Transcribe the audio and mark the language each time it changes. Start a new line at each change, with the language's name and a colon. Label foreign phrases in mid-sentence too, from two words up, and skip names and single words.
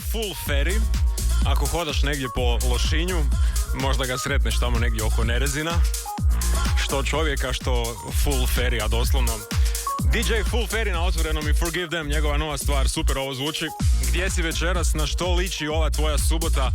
Croatian: Full Ferry. Ako hodaš negdje po Lošinju, možda ga sretneš tamo negdje oko Nerezina. Što čovjeka, što Full Ferry, a doslovno. DJ Full Ferry na otvorenom i Forgive Them, njegova nova stvar, super ovo zvuči. Gdje si večeras, na što liči ova tvoja subota?